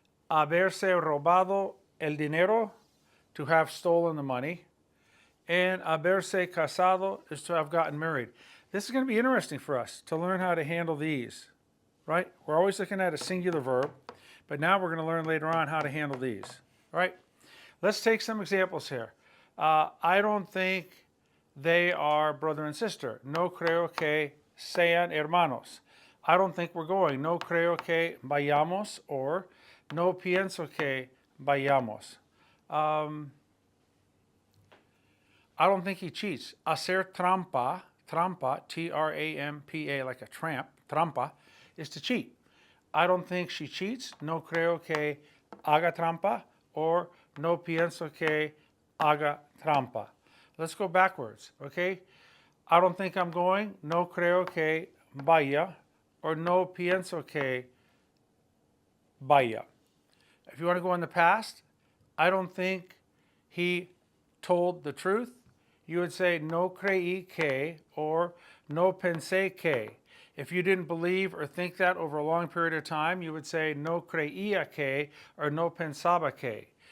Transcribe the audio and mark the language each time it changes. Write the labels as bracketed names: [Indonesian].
[Spanish] haberse robado el dinero, [English] to have stolen the money, and haberse casado is to have gotten married. This is going to be interesting for us to learn how to handle these, right? We're always looking at a singular verb, but now we're going to learn later on how to handle these, all right? Let's take some examples here. I don't think they are brother and sister. [Spanish] No creo que sean hermanos. [English] I don't think we're going. [Spanish] No creo que vayamos, or no pienso que vayamos. [English] I don't think he cheats. Hacer trampa, trampa, T-R-A-M-P-A, like a tramp, trampa, is to cheat. I don't think she cheats. [Spanish] No creo que haga trampa, or no pienso que haga trampa. [English] Let's go backwards, okay? I don't think I'm going. [Spanish] No creo que vaya, or no pienso que vaya. [English] If you want to go in the past, I don't think he told the truth. You would say [Spanish] no creí que, or no pensé que. [English] If you didn't believe or think that over a long period of time, you would say [Spanish] no creía que, [English] or [Spanish] no pensaba que.